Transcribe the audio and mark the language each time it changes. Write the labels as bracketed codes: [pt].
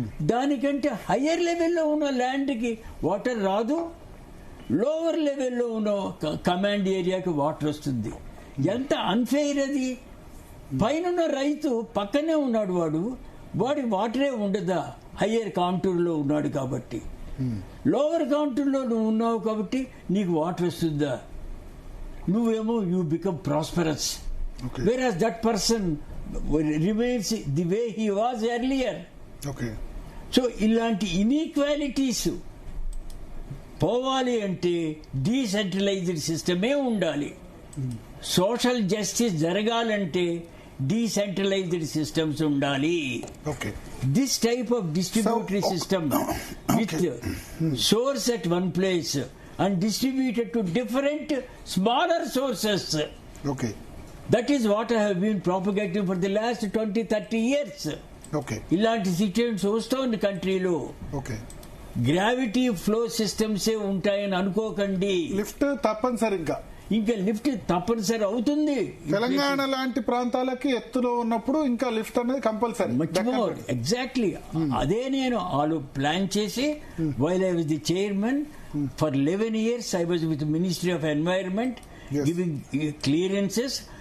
[te] దానికంటే హయ్యర్ లెవెల్లో ఉన్న ల్యాండ్కి వాటర్ రాదు, లోవర్ లెవెల్లో ఉన్న కమాండ్ ఏరియాకి వాటర్ వస్తుంది. ఎంత అన్ఫెయిర్ అది! పైన రైతు పక్కనే ఉన్నాడు, వాడికి వాటరే ఉండదా? హయ్యర్ కాంటూర్లో ఉన్నాడు కాబట్టి. లోవర్ కాంటూర్లో నువ్వు ఉన్నావు కాబట్టి నీకు వాటర్ వస్తుందా? నువ్వేమో [en] You become prosperous, whereas that person remains the way he was earlier. Okay. [te] So ఇలాంటి ఇన్ఈక్వాలిటీస్ పోవాలి అంటే డీసెంట్రలైజ్డ్ సిస్టమే ఉండాలి. సోషల్ జస్టిస్ జరగాలంటే డీసెంట్రలైజ్డ్ సిస్టమ్స్ ఉండాలి. [en] Okay. This type of distributory system with source at one place and distributed to different smaller sources. Okay. That is what I have been propagating for the last 20-30 years. Okay. [te] ఇలాంటి situations వస్తుంది కంట్రీలో. [en] Okay. [te] Gravity flow సిస్టమ్సే ఉంటాయని అనుకోకండి. Lift తప్పనిసరి. ఇంకా lift తప్పనిసరి అవుతుంది. తెలంగాణ లాంటి ప్రాంతాలకి ఎత్తులో ఉన్నప్పుడు ఇంకా లిఫ్ట్ అనేది కంపల్సరీ. [en] exactly [te] అదే నేను వాళ్ళు ప్లాన్ చేసి [en] While I was the chairman for 11 years I was with Ministry of Environment giving clearances.